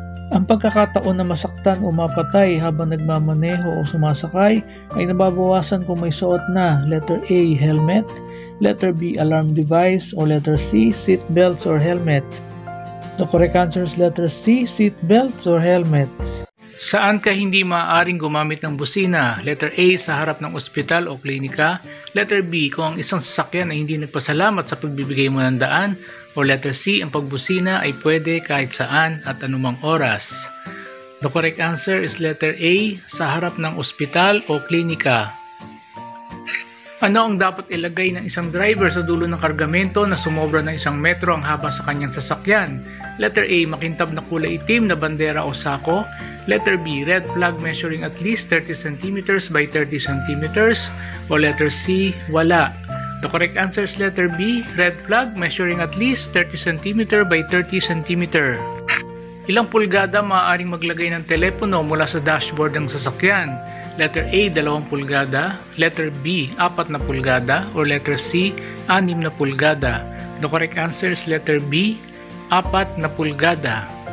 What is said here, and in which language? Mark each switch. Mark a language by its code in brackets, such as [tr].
[tl] Ang pagkakataon na masaktan o mapatay habang nagmamaneho o sumasakay ay nababawasan kung may suot na letter A, helmet, letter B, alarm device, or letter C, [en] seat belts or helmets. The correct answer is letter C, seat belts or helmets. [tl] Saan ka hindi maaaring gumamit ng busina? Letter A, sa harap ng ospital o klinika. Letter B, kung ang isang sasakyan ay hindi nagpasalamat sa pagbibigay mo ng daan. Or letter C, ang pagbusina ay pwede kahit saan at anumang oras. [en] The correct answer is letter A, [tl] sa harap ng ospital o klinika. Ano ang dapat ilagay ng isang driver sa dulo ng kargamento na sumobra ng 1 metro ang haba sa kanyang sasakyan? Letter A, makintab na kulay itim na bandera o sako. [en] Letter B, red flag measuring at least 30 cm by 30 cm. Or letter C, [tl] wala. [en] The correct answer is letter B, red flag measuring at least 30 cm by 30 cm. [tl] Ilang pulgada maaaring maglagay ng telepono mula sa dashboard ng sasakyan? Letter A, 2 pulgada. Letter B, 4 na pulgada. [en] Or letter C, [tl] 6 na pulgada. [en] The correct answer is letter B, [tl] 4 na pulgada.